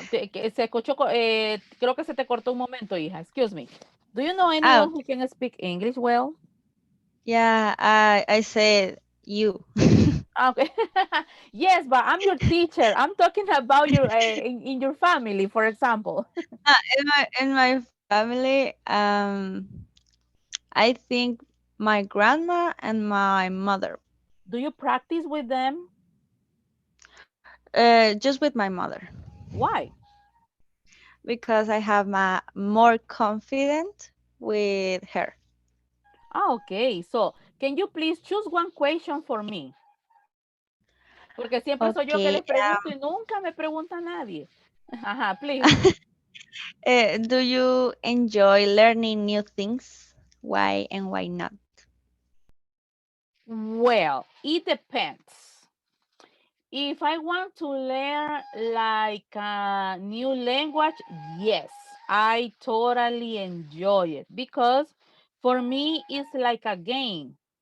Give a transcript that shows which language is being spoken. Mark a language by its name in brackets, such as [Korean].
[Spanish] Que se escuchó, creo que se te cortó un momento, hija. [English] Excuse me. Do you know Oh, anyone who can speak English well? yeah. I said you. Okay. Yes, but I'm your teacher. I'm talking about your in your family, for example. In my family, I think my grandma and my mother. Do you practice with them? Just with my mother Why? because I have my more confident with her. Okay. So, can you please choose one question for me? [Spanish] Porque siempre soy yo que [English] Okay. [Spanish] les pregunto y nunca me pregunta nadie. [English] Ajá, please. Do you enjoy learning new things? Why and why not? Well, it depends. If I want to learn like a new language, yes, I totally enjoy it because for me it's like a game.